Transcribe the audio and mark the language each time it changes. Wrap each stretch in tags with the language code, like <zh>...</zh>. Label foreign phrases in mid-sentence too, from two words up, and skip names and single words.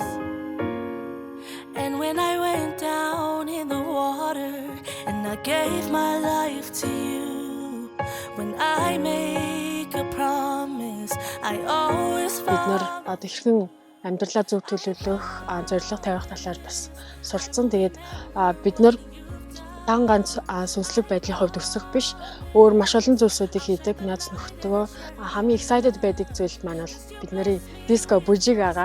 <en>And when I went down in the water and I gave my life to you, when I make a promise, I always</en> <mn>Бид нэр</mn> <en>follow.</en> <mn>хэрхэн амьдралаа зөв төлөвлөх, зорилго тавих талаар бас суралцсан. Тэгээд бид нэр дан ганц сүнслэг байдлын хувьд өсөх биш, өөр маш олон зүйлсүүдийг хийдэг найз нөхдөдөө хамгийн excited байдаг зүйл маань бол бидний диско бүжиг байгаа.</mn>